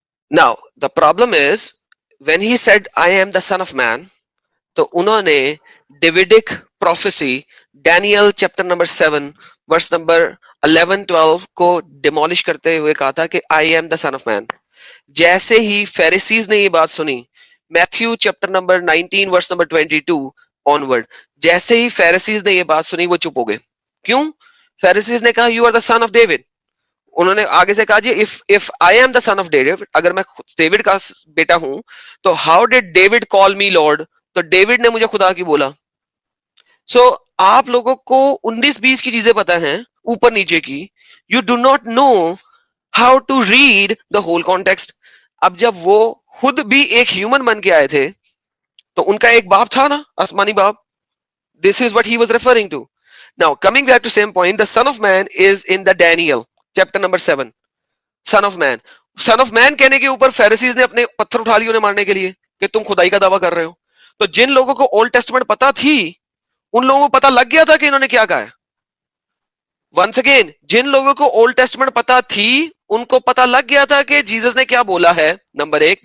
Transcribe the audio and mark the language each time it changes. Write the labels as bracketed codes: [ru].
[en] Now the problem is when he said I am the son of man, [ur] تو انہوں نے ڈیویڈک prophecy Daniel chapter number 7 verse number 11-12 کو demolish کرتے ہوئے کہا تھا کہ [en] I am the son of man. [ur] جیسے ہی فیریسیز نے یہ بات سنی, Matthew chapter number 19 verse number 22 onward, جیسے ہی فیریسیز نے یہ بات سنی وہ چپ ہو گئے. کیوں؟ فیریسیز نے کہا [en] You are the son of David. [ur] انہوں نے آگے سے کہا جی [en] if I am the son of David, [ur] اگر میں ڈیوڈ کا بیٹا ہوں تو [en] how did David call me Lord, [ur] تو ڈیوڈ نے مجھے خدا کی بولا. سو آپ لوگوں کو 19-20 کی چیزیں پتا ہیں اوپر نیچے کی, [en] you do not know how to read the whole context. [ur] اب جب وہ خود بھی ایک ہیومن بن کے آئے تھے تو ان کا ایک باپ تھا نا, آسمانی باپ. [en] This is what he was referring to. Now coming back to same point, the son of man is in the Daniel chapter number 7. [ur] Sun of main, sun of مین کہنے کے اوپر فیریسیز نے اپنے پتھر اٹھا لیے انہیں مارنے کے لیے کہ تم خدائی کا دعویٰ کر رہے ہو. تو جن لوگوں کو اولڈ ٹیسٹمنٹ پتا تھی ان لوگوں کو پتا لگ گیا تھا کہ انہوں نے کیا کہا ہے. ونس اگین, جن لوگوں کو اولڈ ٹیسٹمنٹ پتا تھی ان کو پتا لگ گیا تھا کہ جیزس نے کیا بولا ہے, نمبر 1.